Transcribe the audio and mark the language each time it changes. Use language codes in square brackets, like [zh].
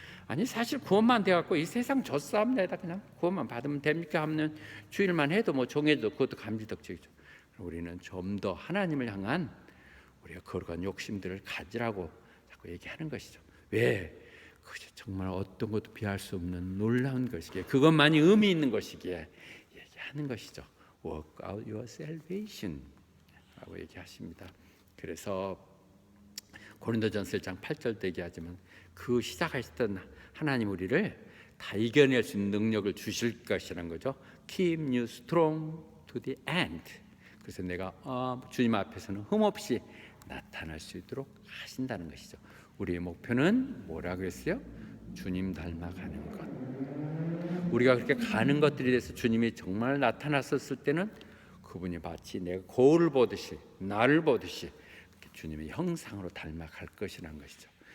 [ko] 아니 사실 구원만 돼갖고 이 세상 젖사합니다. 그냥 구원만 받으면 됩니까 하면 주일만 해도 뭐 정해도 그것도 감지덕지죠. 우리는 좀 더 하나님을 향한 우리가 거룩한 욕심들을 가지라고 자꾸 얘기하는 것이죠. 왜? 그것이 정말 어떤 것도 비할 수 없는 놀라운 것이기에, 그것만이 의미 있는 것이기에 얘기하는 것이죠. [en] Work out your salvation [ko] 라고 얘기하십니다. 그래서 고린도전서 1장 8절도 얘기하지만 그 시작하셨던 하나님 우리를 다 이겨낼 수 있는 능력을 주실 것이라는 거죠. [en] Keep you strong to the end. [ko] 그래서 내가 주님 앞에서는 흠없이 나타날 수 있도록 하신다는 것이죠. 우리의 목표는 뭐라 그랬어요? 주님 닮아가는 것. 우리가 그렇게 가는 것들에 대해서 주님이 정말 나타났었을 때는 그분이 마치 내가 거울을 보듯이 나를 보듯이 주님의 형상으로 닮아갈 것이라는 것이죠.